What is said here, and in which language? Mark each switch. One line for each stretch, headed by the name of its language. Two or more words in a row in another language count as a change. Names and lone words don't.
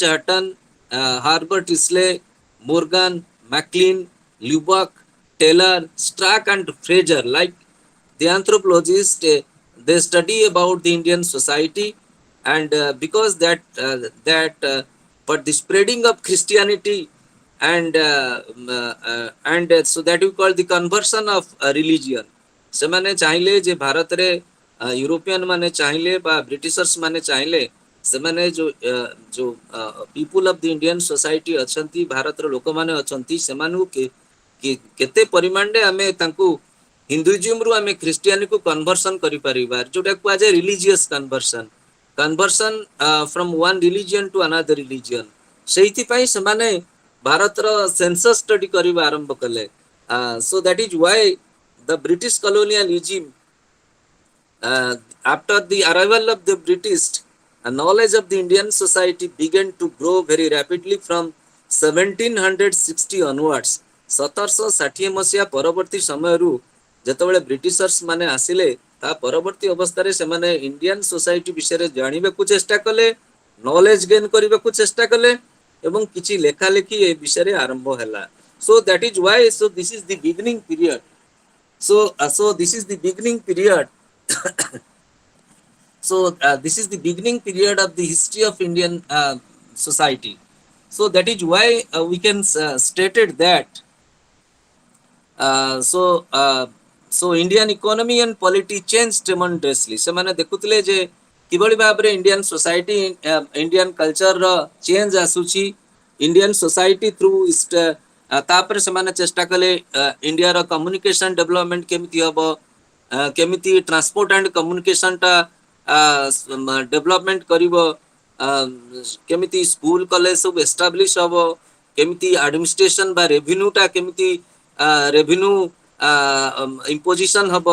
English: Hutton, Herbert Isley, Morgan, Maclean, Lubbock, Taylor, Strack, and Fraser, like the anthropologists, they study about the Indian society, and because but the spreading of Christianity and so that we call the conversion of religion.
Odia: ସେମାନେ ଚାହିଁଲେ ଯେ ଭାରତରେ ୟୁରୋପିଆନ ମାନେ ଚାହିଁଲେ ବା ବ୍ରିଟିଶର୍ସ ମାନେ ଚାହିଁଲେ ସେମାନେ ଯୋଉ
English: people of the Indian society
Odia: ଅଛନ୍ତି, ଭାରତର ଲୋକମାନେ ଅଛନ୍ତି, ସେମାନଙ୍କୁ କେତେ ପରିମାଣରେ ଆମେ ତାଙ୍କୁ ହିନ୍ଦୁଇଜମରୁ ଆମେ ଖ୍ରୀଷ୍ଟିଆନିକୁ କନଭର୍ସନ କରିପାରିବା, ଯୋଉଟା କୁହାଯାଏ
English: religious conversion from one religion to another religion.
Odia: ସେଇଥିପାଇଁ ସେମାନେ ଭାରତର
English: census study
Odia: କରିବା ଆରମ୍ଭ କଲେ।
English: So that is why the British colonial regime, after the arrival of the British, knowledge of the Indian society began to grow very rapidly from 1760 onwards.
Odia: 1760 ମସିହା ପରବର୍ତ୍ତୀ ସମୟରୁ ଯେତେବେଳେ ବ୍ରିଟିଶର୍ସ ମାନେ ଆସିଲେ, ତା ପରବର୍ତ୍ତୀ ଅବସ୍ଥାରେ ସେମାନେ
English: Indian society
Odia: ବିଷୟରେ ଜାଣିବାକୁ ଚେଷ୍ଟା କଲେ,
English: knowledge gain
Odia: କରିବାକୁ ଚେଷ୍ଟା କଲେ ଏବଂ କିଛି ଲେଖାଲେଖି ଏ ବିଷୟରେ ଆରମ୍ଭ ହେଲା।
English: So that is why, so this is the beginning period. So this is the beginning period. This is the beginning period of the history of Indian society. So that is why we can stated that uh, so uh, so Indian economy and polity changed tremendously.
Odia: ସେମାନେ ଦେଖୁଥିଲେ ଯେ କିଭଳି ଭାବରେ
English: Indian society Indian culture change
Odia: ଆସୁଛି,
English: Indian society through
Odia: ତାପରେ ସେମାନେ ଚେଷ୍ଟା କଲେ ଇଣ୍ଡିଆର
English: communication development
Odia: କେମିତି ହବ, କେମିତି
English: transport and communication development
Odia: କରିବ, କେମିତି
English: school college
Odia: ସବୁ ଏଷ୍ଟାବ୍ଲିଶ ହବ, କେମିତି ଆଡମିନିଷ୍ଟ୍ରେସନ ବା ରେଭିନ୍ୟୁଟା କେମିତି
English: revenue imposition
Odia: ହବ।